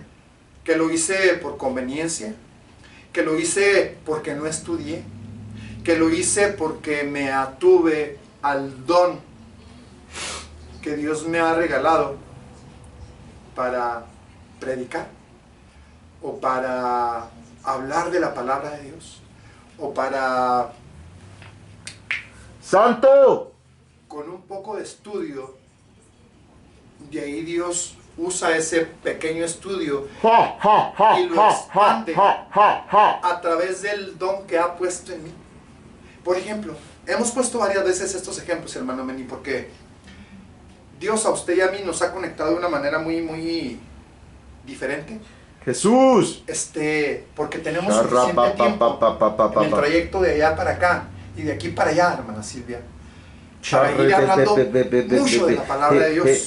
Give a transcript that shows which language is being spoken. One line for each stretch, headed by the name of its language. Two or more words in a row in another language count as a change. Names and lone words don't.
Spanish: Que lo hice por conveniencia, que lo hice porque no estudié, que lo hice porque me atuve al don que Dios me ha regalado para predicar, o para hablar de la palabra de Dios, o para, ¡Santo! con un poco de estudio, de ahí Dios usa ese pequeño estudio ¡Ja, ja, ja, y lo ja, expande ja, ja, ja! a través del don que ha puesto en mí. Por ejemplo, hemos puesto varias veces estos ejemplos, hermano Meni, porque Dios a usted y a mí nos ha conectado de una manera muy diferente. Jesús. Porque tenemos suficiente tiempo en el trayecto de allá para acá y de aquí para allá, hermana Silvia, para ir hablando mucho de la palabra de Dios.